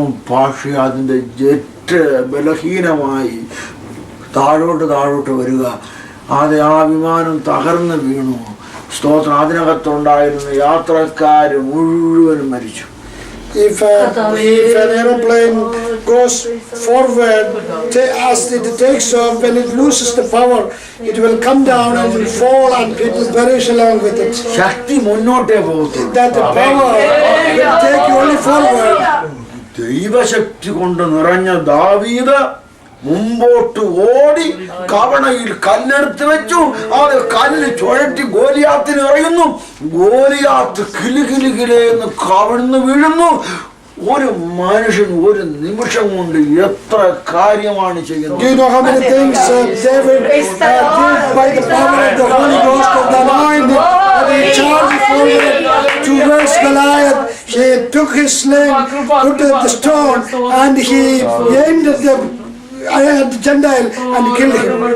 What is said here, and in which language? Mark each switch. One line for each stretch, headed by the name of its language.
Malayalam: പക്ഷേ അതിൻ്റെ ജെറ്റ് ബലഹീനമായി താഴോട്ട് വരിക. അത് ആ വിമാനം തകർന്ന് വീണു. സ്തോത്രം. അതിനകത്തുണ്ടായിരുന്ന യാത്രക്കാർ മുഴുവനും മരിച്ചു.
English: If an aeroplane goes forward as it takes off, when it loses the power, it will come down and will fall and people perish along with it.
Malayalam: ശക്തി മുന്നോട്ടേ പോകത്തുള്ളൂ.
English: That the power will take you only forward.
Malayalam: ദൈവശക്തി കൊണ്ട് നിറഞ്ഞ ദാവീദ് മുമ്പോട്ട് ഓടി കവണയിൽ കല്ലെടുത്ത് വെച്ചു. അത് കല്ല് ചുഴറ്റി ഗോലിയാത്തിന് എറിയുന്നു. ഗോലിയാത്ത് കിലുകിലുകിലെന്ന് കവിഴ്ന്നു വീഴുന്നു. ഒരു മനുഷ്യൻ ഒരു നിമിഷം കൊണ്ട് എത്ര കാര്യമാണ് ചെയ്യുന്നത്.
English: Do you know how many things David did by the power of the Holy Ghost of the anointing? He charged forward to verse Goliath. He took his sling, put the stone, and he aimed at the Gentile and killed him.